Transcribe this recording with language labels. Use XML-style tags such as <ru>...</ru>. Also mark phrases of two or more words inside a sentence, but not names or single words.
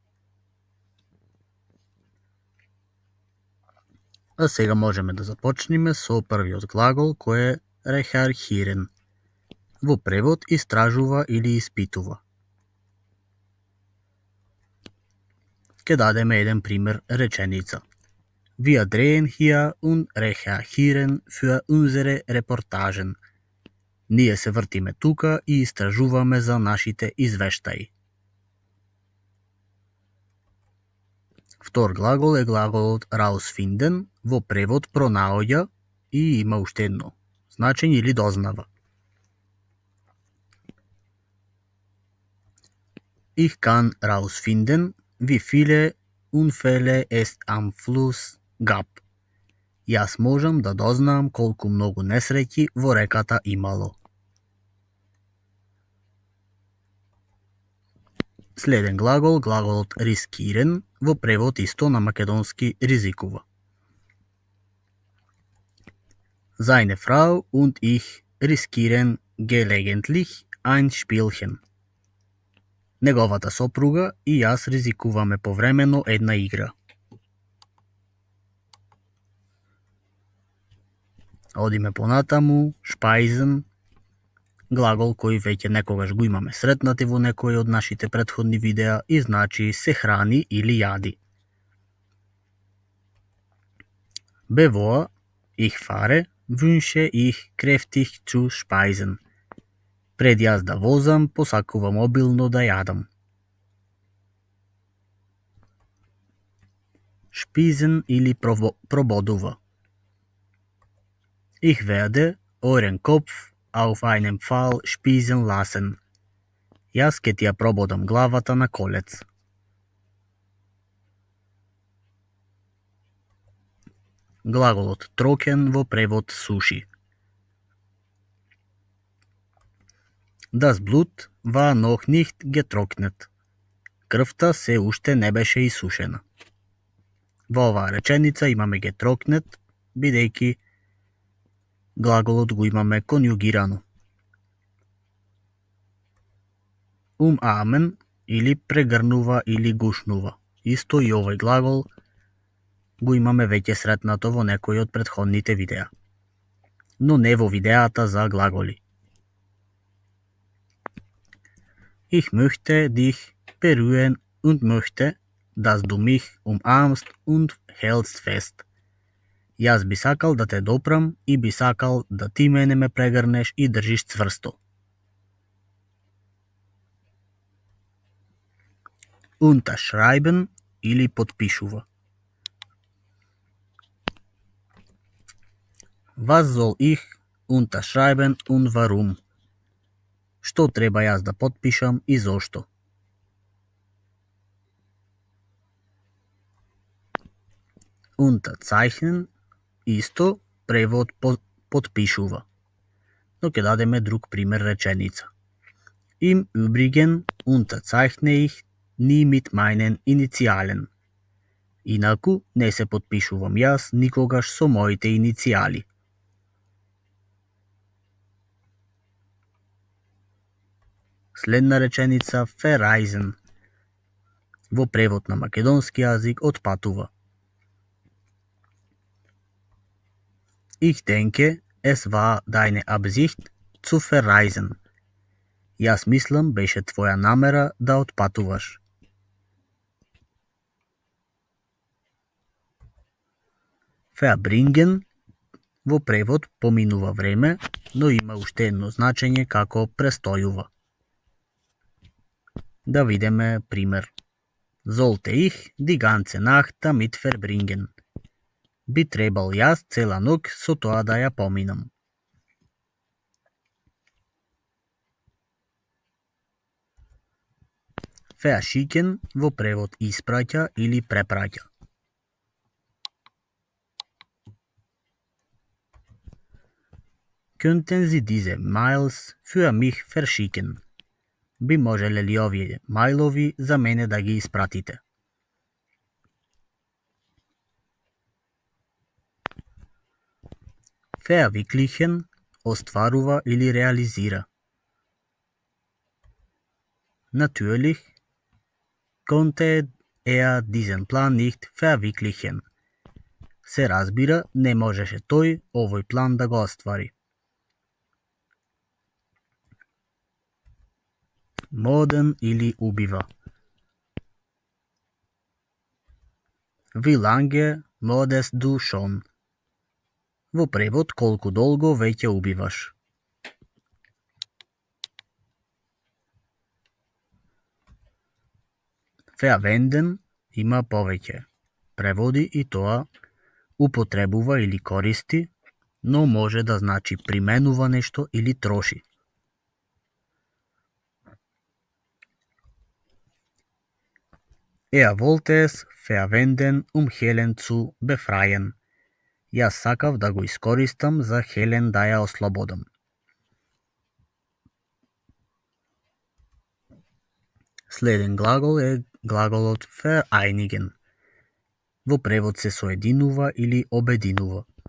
<mk>А сега можеме да започнеме со првиот глагол кој е recherchieren. Во превод истражува или испитува. Ке дадеме еден пример реченица.</mk> <de>Wir drehen hier und recherchieren für unsere Reportagen.</de> <mk>Ние се вртиме тука и истражуваме за нашите извештаи. Втор глагол е глаголот rausfinden, во превод пронаоѓа и има уште едно значење или дознава.</mk> <de>Ich kann rausfinden, wie viele Unfälle es am Fluss gab.</de> <mk>Јас можам да дознаам колку многу несреќи во реката имало. Следен глагол, глаголот riskieren, во превод исто на македонски ризикува.</mk> <de>Seine Frau und ich riskieren gelegentlich ein Spielchen.</de> <mk>Неговата сопруга и јас ризикуваме повремено една игра. Одиме понатаму, speisen, глагол кој веќе некогаш го имаме сретнати во некој од нашите претходни видеа и значи се храни или јади.</mk> <de>Bevor ich fahre, wünsche ich kräftig zu speisen.</de> <mk>Пред јас да возам, посакувам обилно да јадам. Spisen или прободува.</mk> <de>Ich werde euren Kopf auf einen Pfahl spisen lassen.</de> <mk>Јас ке ти ја прободам главата на колец. Глаголот trocken во превод суши.</mk> <de>Das Blut war noch nicht getrocknet.</de> <mk>Крвта се уште не беше исушена. Во оваа реченица имаме getrocknet, бидејќи глаголот го имаме конјугирано. Umarmen или прегрнува или гушнува. Исто и овој глагол го имаме веќе сретнато во некој од претходните видеа. Но не во видеата за глаголи.</mk> <de>Ich möchte dich berühren und möchte, dass du mich umarmst und hältst fest.</de> <mk>Јас би сакал да те допрам и би сакал да ти мене ме прегрнеш и држиш цврсто. Unterschreiben или подпишува.</mk> <de>Was soll ich unterschreiben und warum?</de> <mk>Што треба јас да потпишам и зошто? Unterzeichnen исто превод подпишува. Но ќе дадеме друг пример реченица.</mk> <de>Im Übrigen unterzeichne ich nie mit meinen Initialen.</de> <mk>Инаку не се потпишувам јас никогаш со моите иницијали. Следна реченица verreisen. Во превод на македонски јазик отпатува.</mk> <de>Ich denke, es war deine Absicht zu verreisen.</de> <mk>Јас мислам беше твоја намера да отпатуваш. Verbringen во превод поминува време, но има уште едно значење како престојува. Да видиме пример.</mk> <de>Sollte ich die ganze Nacht damit verbringen?</de> <mk>Би требал јас цела ноќ со тоа да ја поминам. Verschicken во превод испраќа или препраќа.</mk> <de>Könnten Sie diese Mails für mich verschicken?</de> <mk>Би можеле ли овие мајлови за мене да ги испратите? Verwirklichen остварува или реализира.</mk> <de>Natürlich konnte diesen Plan nicht verwirklichen.</de> <mk>Се разбира, не можеше тој овој план да го оствари. Моден или убива.</mk> <de>Wie lange modest du schon?</de> <mk>Во превод колку долго веќе убиваш. Verwenden има повеќе преводи и тоа употребува или користи, но може да значи применува нешто или троши.</mk> <de>Wollte es verwenden Helen zu befreien.</de> <mk>Јас сакав да го искористам за Хелен да ја ослободам. Следен глагол е глаголот vereinigen. Во превод се соединува или обединува.</mk>